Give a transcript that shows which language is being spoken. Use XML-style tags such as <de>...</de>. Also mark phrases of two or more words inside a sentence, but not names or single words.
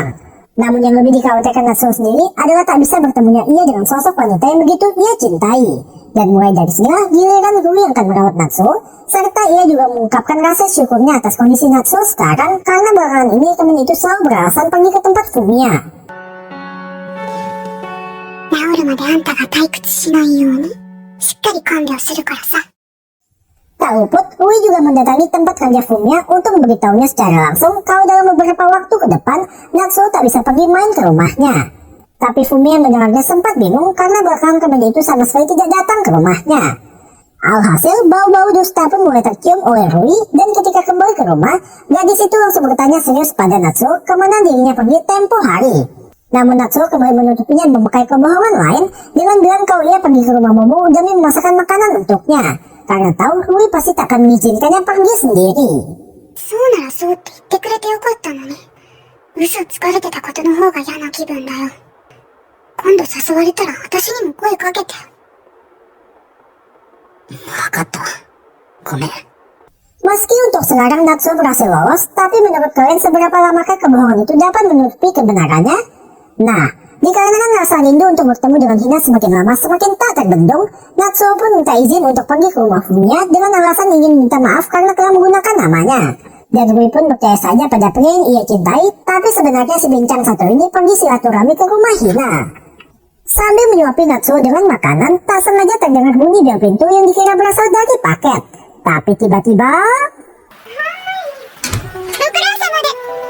<id>Namun yang lebih dikhawatirkan Natsuo sendiri adalah tak bisa bertemunya ia dengan sosok wanita yang begitu ia cintai. Dan mulai dari sinilah giliran Rui yang akan merawat Natsuo, serta ia juga mengungkapkan rasa syukurnya atas kondisi Natsuo sekarang karena belakangan ini teman itu selalu beralasan pergi ke tempat Fumiya.</id> <ja>治るまであんたが退屈しないように、しっかり看病するからさ。</ja> <id>Tak luput, Rui juga mendatangi tempat kerja Fumiya untuk memberitahunya secara langsung kalau dalam beberapa waktu ke depan, Natsuo tak bisa pergi main ke rumahnya. Tapi Fumiya mendengarnya sempat bingung karena belakangan remaja itu sama sekali tidak datang ke rumahnya. Alhasil, bau-bau dusta pun mulai tercium oleh Rui, dan ketika kembali ke rumah, gadis itu langsung bertanya serius pada Natsuo kemana dirinya pergi tempo hari. Namun Natsuo kembali menutupinya dan memakai kebohongan lain dengan bilang kalau ia pergi ke rumah Momo demi memasakkan makanan untuknya. Karena tahu Rui pasti tak akan mengizinkannya pergi sendiri.</id> <ja>そうならそうって言ってくれてよかったのに。嘘つかれてたことの方が嫌な気分だよ。今度誘われたら私にも声かけて。わかった。ごめん。</ja> <id>Meski untuk sekarang Natsuo berhasil lolos, tapi menurut kalian seberapa lamakah kebohongan itu dapat menutupi kebenarannya? Nah, dikarenakan rasa rindu untuk bertemu dengan Hina semakin lama semakin tak terbendung, Natsuo pun minta izin untuk pergi ke rumah Fumiya dengan alasan ingin minta maaf karena telah menggunakan namanya. Dan Rui pun percaya saja pada pria yang ia cintai, tapi sebenarnya si bincang satu ini pergi silaturahmi ke rumah Hina. Sambil menyuapi Natsuo dengan makanan, tak sengaja terdengar bunyi bel pintu yang dikira berasal dari paket. Tapi tiba-tiba...</id> <ja>ご苦労様で。</ja>